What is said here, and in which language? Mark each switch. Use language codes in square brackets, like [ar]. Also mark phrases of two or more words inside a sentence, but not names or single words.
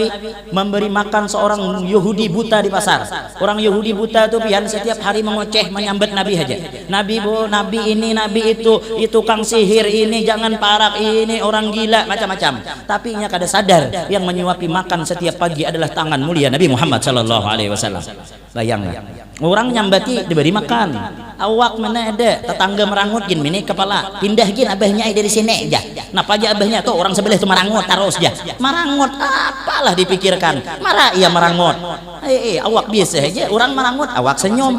[id] Memberi makan seorang Yahudi buta di pasar. [bjn] Orang Yahudi buta itu pian setiap hari mengoceh menyambat Nabi aja. [id] Nabi ini, Nabi itu tukang sihir ini, jangan parak ini, orang gila, macam-macam. Tapi nya kada sadar yang menyuapi makan setiap pagi adalah tangan mulia Nabi Muhammad [ar] صلى الله عليه وسلم. [id] Bayangkan. [bjn] Orang nyambati diberi makan. Awak mana ada tetangga merangut gin mini kepala. Pindah gin abahnya dari sini aja. Napa aja abahnya tuh orang sebelah tuh merangut terus aja. [id] Merangut apalah dipikirkan. Marah ia merangut. Awak biasa aja orang merangut, awak senyum.